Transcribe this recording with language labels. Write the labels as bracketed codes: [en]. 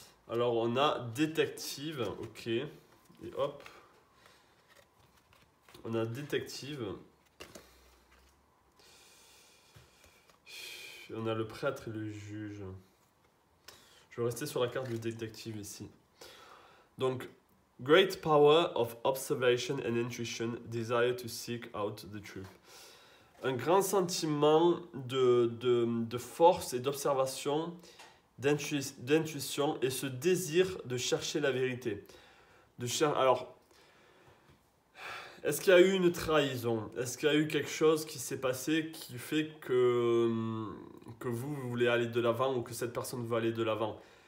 [fr] Alors on a détective, ok, et hop, on a détective, on a le prêtre et le juge. Je vais rester sur la carte du détective ici. Donc, [en] great power of observation and intuition, desire to seek out the truth. [fr] Un grand sentiment de force et d'observation, d'intuition et ce désir de chercher la vérité. Alors, est-ce qu'il y a eu une trahison? Est-ce qu'il y a eu quelque chose qui s'est passé qui fait que vous voulez aller de l'avant ou que cette personne veut aller de l'avant?